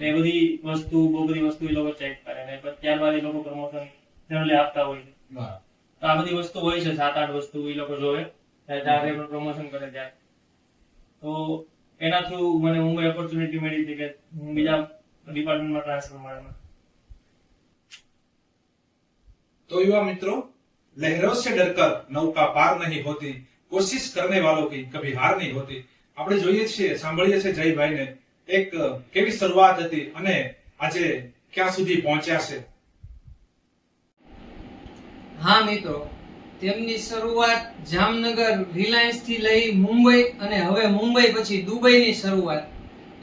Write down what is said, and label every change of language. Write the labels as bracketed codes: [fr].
[gu] એ બધી વસ્તુ એ લોકો ચેક કરે, અને ત્યારબાદ એ લોકો પ્રમોશન જનરલી આપતા હોય છે। તો આ બધી વસ્તુ હોય છે, 7-8 વસ્તુ એ લોકો જોવે ત્યારે પ્રમોશન કરે ત્યારે। તો એના થ્રુ મને મુંબઈ ઓપોર્ચ્યુનિટી મળી હતી કે હું બીજા ડિપાર્ટમેન્ટમાં ટ્રાન્સફર મળે। [hi] तो युवा मित्रों, लहरों से डरकर नौका पार नहीं होती, कोशिश करने वालों की कभी हार नहीं होती। [gu] આપણે જોઈએ છીએ, સાંભળીએ છીએ જયભાઈને એક કેવી શરૂઆત હતી અને આજે ક્યાં સુધી પહોંચ્યા છે। હા મિત્રો, તેમની શરૂઆત જામનગર રિલાયન્સ થી લઈ મુંબઈ અને હવે મુંબઈ પછી દુબઈની શરૂઆત।